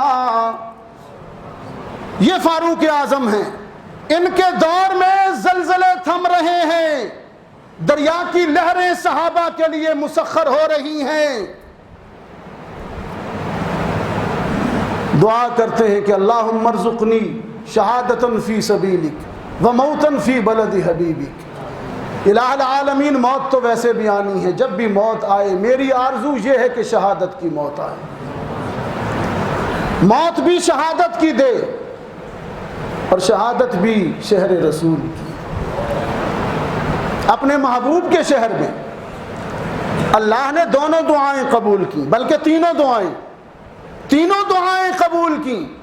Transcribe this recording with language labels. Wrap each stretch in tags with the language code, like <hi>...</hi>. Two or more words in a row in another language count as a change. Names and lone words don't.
<ur>یہ فاروق اعظم ہیں، ان کے دور میں زلزلے تھم رہے ہیں، دریا کی لہریں صحابہ کے لیے مسخر ہو رہی ہیں. دعا کرتے ہیں کہ</ur> <ar>اللہم ارزقنی شہادتاً فی سبیلک وموتاً فی بلد حبیبک. الہ العالمین</ar> <ur>موت تو ویسے بھی آنی ہے، جب بھی موت آئے میری آرزو یہ ہے کہ شہادت کی موت آئے، موت بھی شہادت کی دے اور شہادت بھی شہر رسول کی. اپنے محبوب کے شہر میں اللہ نے دونوں دعائیں قبول کی، بلکہ تینوں دعائیں قبول کی.</ur>